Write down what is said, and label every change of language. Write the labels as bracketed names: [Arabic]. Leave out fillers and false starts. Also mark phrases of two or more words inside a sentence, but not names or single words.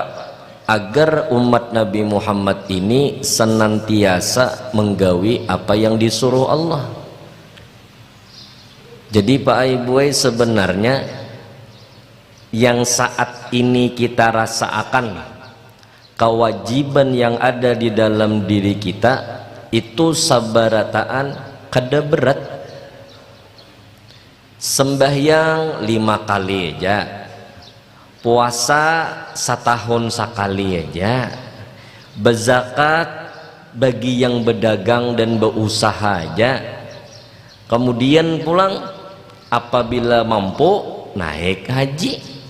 [Indonesian] Agar umat Nabi Muhammad ini senantiasa menggawi apa yang disuruh Allah. Jadi Pak Ibu, sebenarnya yang saat ini kita rasakan, kewajiban yang ada di dalam diri kita itu [Banjar] sabarataan kada berat. [Indonesian] Sembahyang 5 kali aja, puasa setahun sekali aja, berzakat bagi yang berdagang dan berusaha aja, kemudian pulang apabila mampu naik haji.